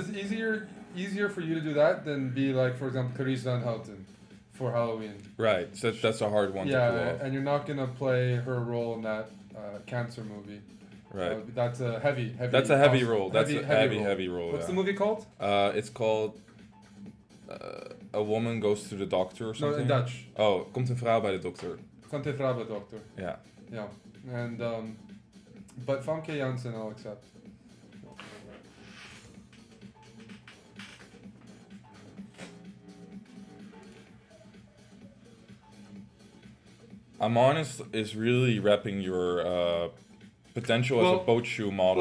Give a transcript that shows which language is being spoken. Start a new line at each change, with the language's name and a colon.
English: it's easier for you to do that than be like, for example, Carice Van Houten for Halloween. Right, so that's a hard one to pull off. And you're not gonna play her role in that cancer movie. Right. That's a heavy. That's a heavy role. That's a heavy role. What's the movie called? It's called A Woman Goes to the Doctor or something. No, in Dutch.
Dutch: Oh, komt een vrouw bij de dokter. Komt een vrouw bij de dokter.
English: Yeah. Yeah. And but Famke Janssen I'll accept. Amon is really repping your potential as a boat shoe model.